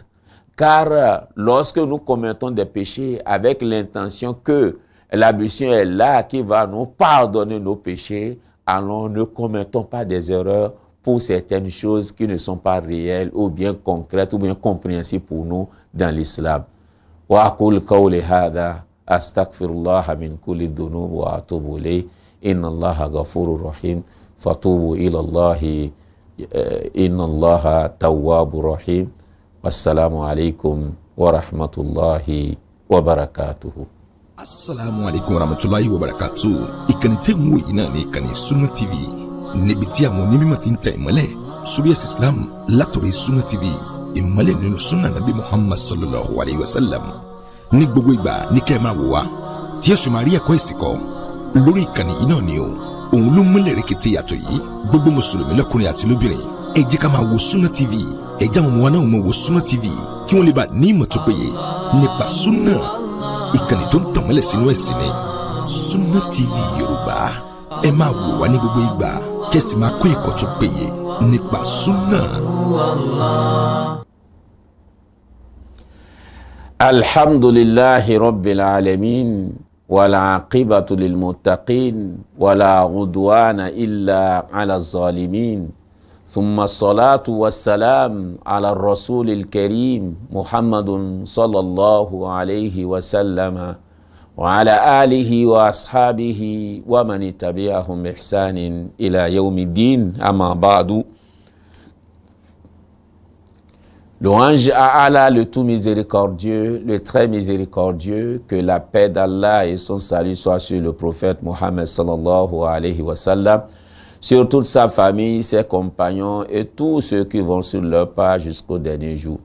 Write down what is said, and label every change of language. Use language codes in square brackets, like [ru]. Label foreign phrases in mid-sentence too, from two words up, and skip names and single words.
[fr] Car lorsque nous commettons des péchés avec l'intention que l'ablution est là qui va nous pardonner nos péchés, alors ne commettons pas des erreurs pour certaines choses qui ne sont pas réelles ou bien concrètes ou bien compréhensibles pour nous dans l'islam. [ar] وأقول قولي هذا أستغفر الله من كل الذنوب وأتوب إليه إن الله غفور رحيم فتوبوا إلى الله إن الله تواب رحيم والسلام عليكم ورحمة الله وبركاته. السلام عليكم ورحمة الله وبركاته. [yo] Ìkànnì tẹ́ ń wò yìí náà ní ìkànnì Sunna TV. Níbi tí àwọn onímọ̀ ti ń tẹ ìmọ́lẹ̀ sórí ẹ̀sìn Islam látọ̀rí Sunna TV. Ìmọ́lẹ̀ nínú Sunna Nabi Muhammad [ar] صلى الله عليه وسلم. [yo] Ní gbogbo ìgbà ní kẹ́ ẹ máa wò wá. Tí ẹ̀sùn máa rí ẹ̀kọ́ ìsìnkọ́. Lórí ìkànnì yìí náà ni o. Òun ló múlẹ̀ rẹ̀kẹ̀tẹ̀ yàtọ̀ yìí. Gbogbo Mùsùlùmí lọ́kùnrin àti lóbìnrin. Ẹ jẹ́ ká máa wo Sunna TV. Ẹ jẹ́ àwọn ọmọ wa náà máa wo Sunna TV. Kí wọ́n lè bá ní ìmọ̀ tó péye nípa Sunna. Ìkànnì tó ń tànmọ́lẹ̀ sínú ẹ̀sìn ni Sunna TV Yorùbá. Ẹ máa wò wá ní gbogbo ìgbà kẹ́sì máa kọ́ ẹ̀kọ́ tó péye nípa Sunna. [ar] الحمد لله رب العالمين والعاقبة للمتقين ولا عدوان إلا على الظالمين. ثم الصلاة والسلام على الرسول الكريم محمد صلى الله عليه وسلم وعلى آله وأصحابه ومن تبعهم بإحسان إلى يوم الدين أما بعد. [fr] Louange à Allah, le tout miséricordieux, le très miséricordieux, que la paix d'Allah et son salut soient sur le prophète Mohammed [ar] صلى الله عليه وسلم, [fr] sur toute sa famille, ses compagnons et tous ceux qui vont sur leur pas jusqu'au dernier jour.